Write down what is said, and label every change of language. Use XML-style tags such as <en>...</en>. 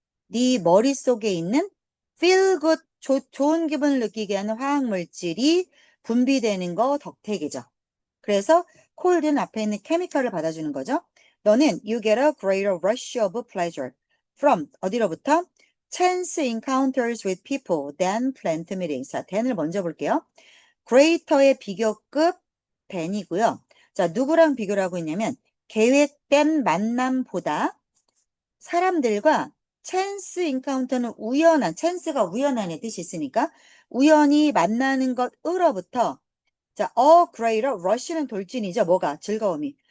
<ko>네 머릿속에 있는</ko> <en>feel good,</en> <ko>좋은 기분을 느끼게 하는 화학 물질이 분비되는 거 덕택이죠. 그래서 cold는 앞에 있는 케미컬을 받아주는 거죠. 너는</ko> <en>you get a greater rush of pleasure from</en> <ko>어디로부터?</ko> <en>chance encounters with people than planned meetings.</en> <ko>자, than을 먼저 볼게요. greater의 비교급 than이고요. 자, 누구랑 비교를 하고 있냐면 계획된 만남보다 사람들과 chance encounter는 chance가 우연한의 뜻이 있으니까 우연히 만나는 것으로부터 자, greater rush는 돌진이죠. 뭐가? 즐거움이.</ko>